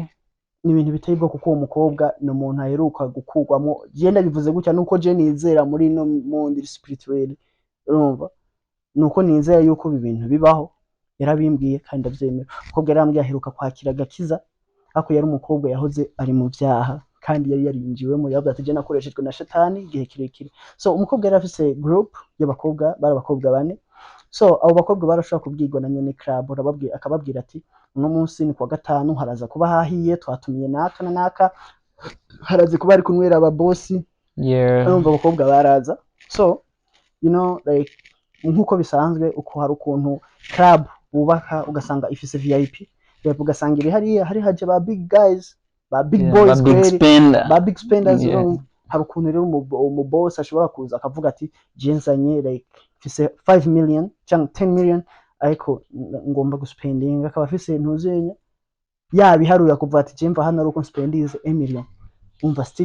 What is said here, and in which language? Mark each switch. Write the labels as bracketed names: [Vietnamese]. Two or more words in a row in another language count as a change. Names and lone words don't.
[Rundi] ni ibintu biteye ubwo kuko umukobwa ni umuntu aheruka gukurwamo genda bivuze gutya nuko je nizera muri no [French] monde spirituel [Rundi] urumva nuko nizera yuko ibintu bibaho yarabimbwiye kandi ndavyemera umukobwa yarambwiye aheruka kwakira gakiza ako yari umukobwa yahoze ari mu byaha kandi yari yarinjiwemo yavuze ati je nakoreshejwe na shetani gihe kirekire so umukobwa yari afise group y'abakobwa bari abakobwa bane so abo bakobwa barashaka kubwirwa na nyene club akababwira ati uno munsi ni kwa gatanu haraza kuba hahiye twatumiye naka na naka haraze kuba ari kunwera aba boss urumva abakobwa baraza [English] so you know like [Rundi] nkuko bisanzwe uko hari ukuntu club bubaka ugasanga ifise VIP ugasanga iri hari haje ba [English] big guys [Rundi] ba [English] big boys [Rundi] ba [English] big spenders [Rundi] hari ukuntu rero umu boss ashobora kuza akavuga ati jenzanye like fise 5 million cyangwa 10 million ariko ngomba guspending akaba afise ntuzenya yabiharuye kuva ati jemva hano ari uko spendinze 1 million umva still